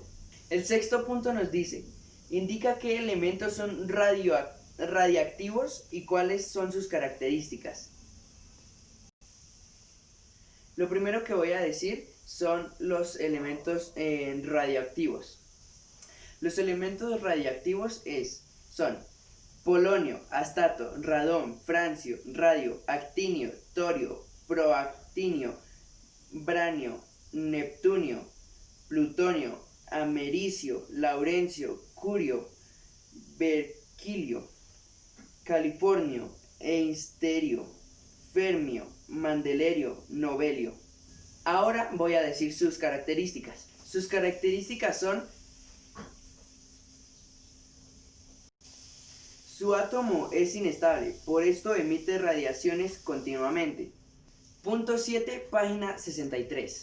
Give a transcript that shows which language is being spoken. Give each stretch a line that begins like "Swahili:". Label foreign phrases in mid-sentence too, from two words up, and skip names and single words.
Spanish: El sexto punto nos dice, indica qué elementos son radiactivos y cuáles son sus características. Lo primero que voy a decir son los elementos radioactivos. Los elementos radiactivos son polonio, astato, radón, francio, radio, actinio, torio, proactinio, branio, neptunio, plutonio, americio, laurencio, curio, berquilio, californio, einsterio, fermio, mandelerio, novelio. Ahora voy a decir sus características. Sus características son: su átomo es inestable, por esto emite radiaciones continuamente. Punto 7, página 63.